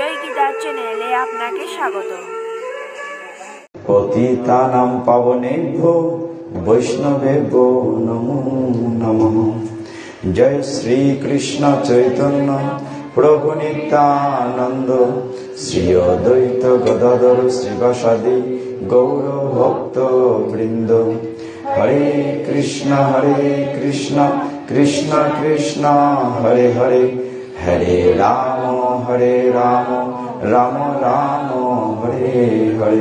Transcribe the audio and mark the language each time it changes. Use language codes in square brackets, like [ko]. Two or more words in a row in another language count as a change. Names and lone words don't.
[bn] গীতা চ্যানেলে আপনাকে স্বাগত। [sa] পতিতানাং পাবনেভ্যো বৈষ্ণবেভ্যো নমো নমঃ। [bn] জয় শ্রী কৃষ্ণ চৈতন্য প্রভু নিত্যানন্দ, শ্রী অদ্বৈত গদাধর শ্রীবাসাদি গৌর ভক্ত বৃন্দ। [sa] হরে কৃষ্ণ কৃষ্ণ কৃষ্ণ হরে হরে, হরে রাম রাম রাম হরে হরে।